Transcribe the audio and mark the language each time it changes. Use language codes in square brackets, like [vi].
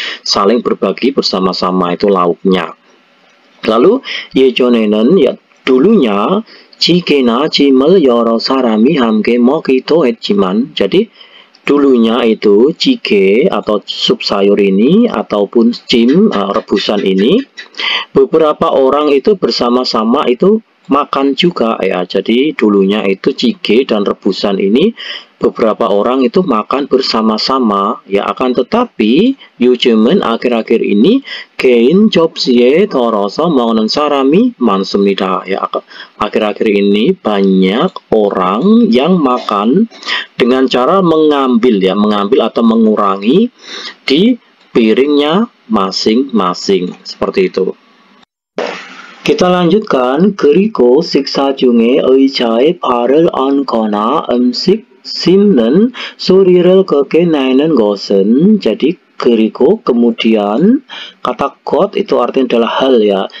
[id] Saling berbagi bersama-sama itu lauknya. Lalu [ko] 예전에는 [id] ya dulunya [ko] 찌개나 찜을 여러 사람이 함께 먹기도 했지만 [id] jadi dulunya itu jjigae atau sup sayur ini ataupun cim rebusan ini beberapa orang itu bersama-sama itu makan juga ya. Jadi dulunya itu jjigae dan rebusan ini beberapa orang itu makan bersama-sama ya. Akan tetapi [ko] 요즘은 [id] akhir-akhir ini [ko] 개인 접시에 덜어서 먹는 사람이 많습니다 ya. [id] Akhir-akhir ini banyak orang yang makan dengan cara mengambil atau mengurangi di piringnya masing-masing seperti itu. Kita lanjutkan. [ko] 그리고 식사 중에 의자에 발을 얹거나 음식 씹는 소리를 크게 내는 것은 [id] jadi [ko] 그리고 [id] kemudian kata got itu artinya adalah hal ya.